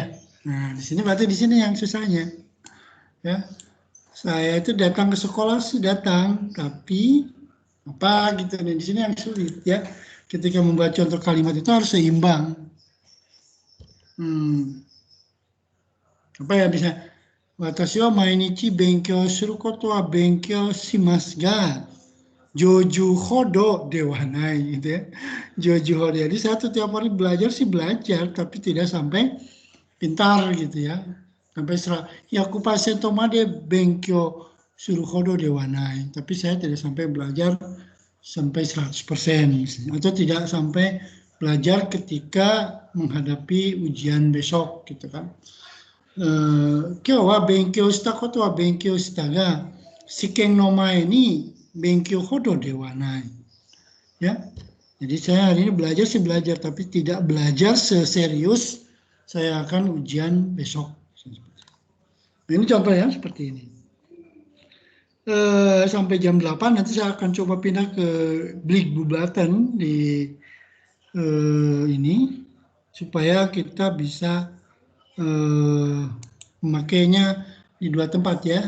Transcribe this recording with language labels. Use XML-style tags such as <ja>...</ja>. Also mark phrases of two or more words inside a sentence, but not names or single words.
<id>Nah, di sini berarti di sini yang susahnya. Ya. Saya itu datang ke sekolah sih datang, tapi apa gitu. Nah, di sini yang sulit ya. Ketika membuat contoh kalimat itu harus seimbang. Apa ya bisa?</id> <ja>私は毎日勉強することは勉強しますが上手ほどではない</ja> <id>gitu ya.</id> <ja>上手ほど.</ja> <id>Jadi saya tuh tiap hari belajar sih belajar, tapi tidak sampai pintar gitu ya.</id> <ja>Sampai 100% まで勉強するほどではない.</ja> <id>Tapi saya tidak sampai belajar sampai 100% misalnya. Atau tidak sampai belajar ketika menghadapi ujian besok gitu kan.</id> <ja>今日は勉強したことは勉強したが試験の前に勉強ほどではない.</ja> <id>Ya. Jadi saya hari ini belajar, tapi tidak belajar seserius saya akan ujian besok. Nah, ini contohnya seperti ini. Sampai jam 8 nanti saya akan coba pindah ke Blikbublaten di ini supaya kita bisa memakainya di 2 tempat ya.</id>